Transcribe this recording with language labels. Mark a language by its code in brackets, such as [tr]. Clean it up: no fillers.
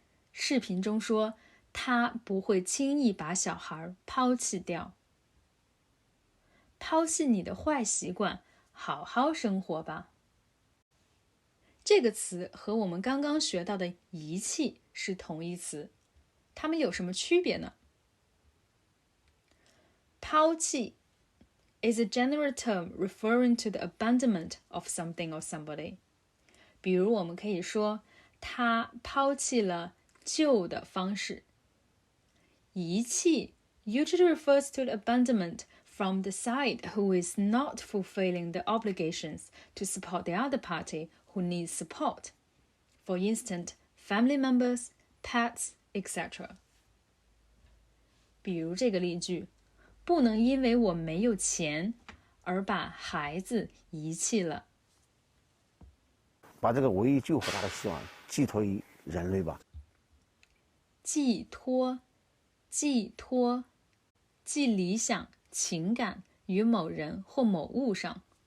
[zh] 视频中说，他不会轻易把小孩抛弃掉。抛弃你的坏习惯，好好生活吧。这个词和我们刚刚学到的遗弃是同义词，它们有什么区别呢？ [en] 抛弃 is a general term referring to the abandonment of something or somebody。 [zh] 比如我们可以说，他抛弃了旧的方式。 [en] 遗弃 usually refers to the abandonment from the side who is not fulfilling the obligations to support the other party who needs support. For instance, family members, pets, etc. [zh] 比如这个例句，不能因为我没有钱而把孩子遗弃了。把这个唯一救活他的希望寄托于人类吧。寄托，寄托，寄理想、情感于某人或某物上。